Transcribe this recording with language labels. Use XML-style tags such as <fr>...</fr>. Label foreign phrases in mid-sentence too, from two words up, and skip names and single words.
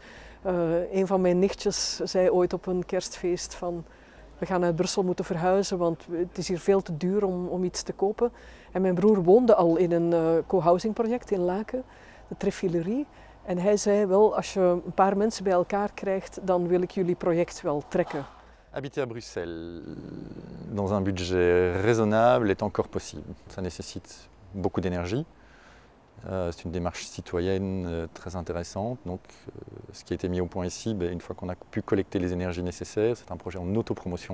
<nl>Een van mijn nichtjes zei ooit op een kerstfeest van we gaan uit Brussel moeten verhuizen, want het is hier veel te duur om iets te kopen. En mijn broer woonde al in een co-housing project in Laken, de Treffilerie. En hij zei wel, als je een paar mensen bij elkaar krijgt, dan wil ik jullie project wel trekken.</nl> <fr>Habiter à Bruxelles dans un budget raisonnable est encore possible. Ça nécessite beaucoup d'énergie. C'est une démarche citoyenne très intéressante. Donc, ce qui a été mis au point ici, une fois qu'on a pu collecter les énergies nécessaires, c'est un projet en autopromotion.</fr>